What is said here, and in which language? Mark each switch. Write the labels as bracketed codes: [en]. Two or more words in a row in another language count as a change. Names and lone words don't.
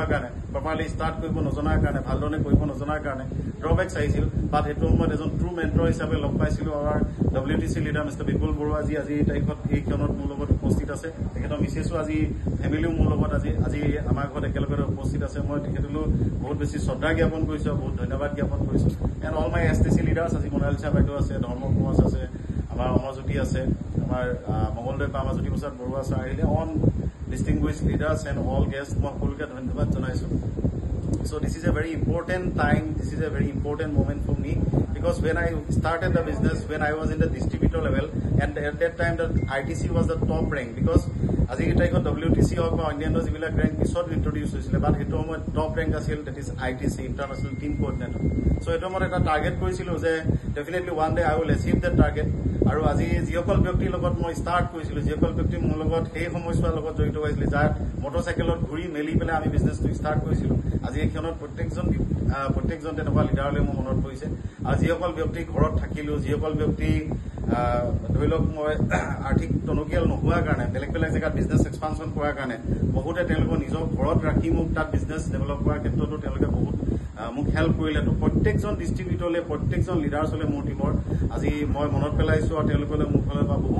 [as] কাৰণে প্ৰপাৰলি ষ্টাৰ্ট কৰিব নজনাৰ কাৰণে ভালদৰে কৰিব নজনাৰ কাৰণে ড্ৰবেক্স আহিছিল বাট সেইটো সময়ত এজন [en] true mentor [as] হিচাপে লগ পাইছিলো আমাৰ WTC লিডাৰ মিষ্টাৰ বিপুল বৰুৱা আজি তাৰিখত এই ক্ষণত মোৰ লগত উপস্থিত আছে তেখেতৰ মিছেছো আজি ফেমিলিও মোৰ লগত আজি আমাৰ ঘৰত একেলগে উপস্থিত আছে মই তেখেতলৈ বহুত বেছি শ্ৰদ্ধা জ্ঞাপন কৰিছো বহুত ধন্যবাদ জ্ঞাপন কৰিছো [en] and all my STC leaders [as] আজি মনালিছা বাইদেউ আছে ধৰ্ম কোঁৱৰ আছে আমাৰ অমৰজ্যোতি আছে আমাৰ মংগলদৈ পামাজ্যোতি প্ৰসাদ বৰুৱা ছাৰ আহিলে অন [en] distinguished leaders and all guests [as] মই সকলোকে ধন্যবাদ জনাইছো so [en] this is a very important time this is a very important moment for me because when I started the business when I was in the distributor level and at that time the ITC was the top rank because [as] আজি তাৰিখত WTC হওক বা অন্যান্য যিবিলাক ৰেংক পিছত ইন্ট্ৰডিউচ হৈছিলে বাট সেইটো সময়ত [en] top rank [as] আছিল [en] that is ITC international team coordinator so [as] এইটো মই এটা টাৰ্গেট কৰিছিলো যে ডেফিনেটলি [en] one day I will achieve that target [as] আৰু আজি যিসকল ব্যক্তিৰ লগত মই ষ্টাৰ্ট কৰিছিলো যিসকল ব্যক্তি মোৰ লগত সেই সময়ছোৱাৰ লগত জড়িত হৈছিলে যাৰ মটৰচাইকেলত ঘূৰি মেলি পেলাই আমি বিজনেছটো ষ্টাৰ্ট কৰিছিলো আজি এই ক্ষণত প্ৰত্যেকজন তেনেকুৱা লিডাৰলৈ মোৰ মনত পৰিছে আৰু যিসকল ব্যক্তি ঘৰত থাকিলো যিসকল ব্যক্তি ধৰি লওক মই আৰ্থিক টনকিয়াল নোহোৱাৰ কাৰণে বেলেগ জেগাত [en] business expansion [as] কৰাৰ কাৰণে বহুতে তেওঁলোকৰ নিজৰ ঘৰত ৰাখি মোক তাত [en] business develop [as] কৰাৰ ক্ষেত্ৰতো তেওঁলোকে বহুত মোক হেল্প কৰিলে তো প্ৰত্যেকজন ডিষ্ট্ৰিবিউটৰলৈ প্ৰত্যেকজন লিডাৰ্ছলৈ মোৰ টিমৰ আজি মই মনত পেলাইছো আৰু তেওঁলোকলৈ মোৰ ফালৰ পৰা বহুত